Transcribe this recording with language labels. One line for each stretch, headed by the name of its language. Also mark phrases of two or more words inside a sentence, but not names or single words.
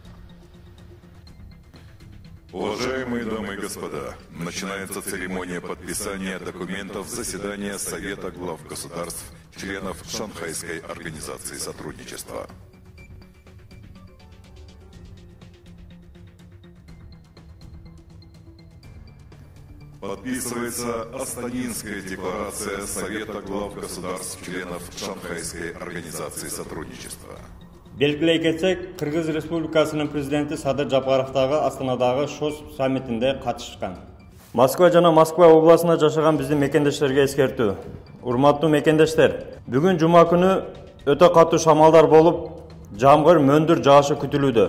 Russian: Уважаемые дамы и господа, начинается церемония подписания документов заседания Совета глав государств, членов Шанхайской организации сотрудничества. Подписывается Астанинская декларация Совета глав государств, членов Шанхайской организации сотрудничества.
Kyrgyz: Белгилей кетсек, Кыргыз Республикасынын президенти Садыр Жапаровдагы Астанадагы ШОС саммитинде катышкан. Москва жана Москва областында жашаган биздин мекендештерге эскертүү. Урматтуу мекендештер, бүгүн жума күнү өтө катуу шамалдар болуп, жамгыр, мөндүр жаашы күтүлүүдө.